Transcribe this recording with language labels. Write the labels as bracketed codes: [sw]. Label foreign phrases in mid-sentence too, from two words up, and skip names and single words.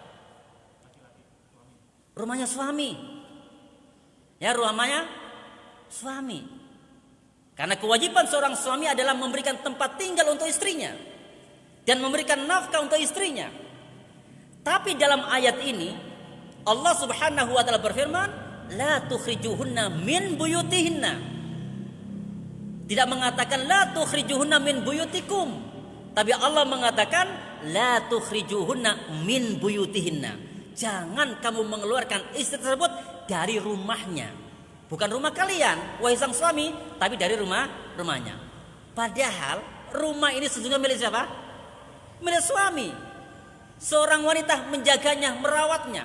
[id] Rumahnya suami. Ya, rumahnya suami. Karena kewajiban seorang suami adalah memberikan tempat tinggal untuk istrinya dan memberikan nafkah untuk istrinya. Tapi dalam ayat ini Allah [ar] سبحانه وتعالى [id] berfirman, [ar] لا تخرجوهن من بيوتهن. [id] Tidak mengatakan [ar] لا تخرجوهن من بيوتكم, [id] tapi Allah mengatakan [ar] لا تخرجوهن من بيوتهن. [id] Jangan kamu mengeluarkan istri tersebut dari rumahnya. Bukan rumah kalian, wahai sang suami, tapi dari rumahnya. Padahal rumah ini sesungguhnya milik siapa? Milik suami. Seorang wanita menjaganya, merawatnya.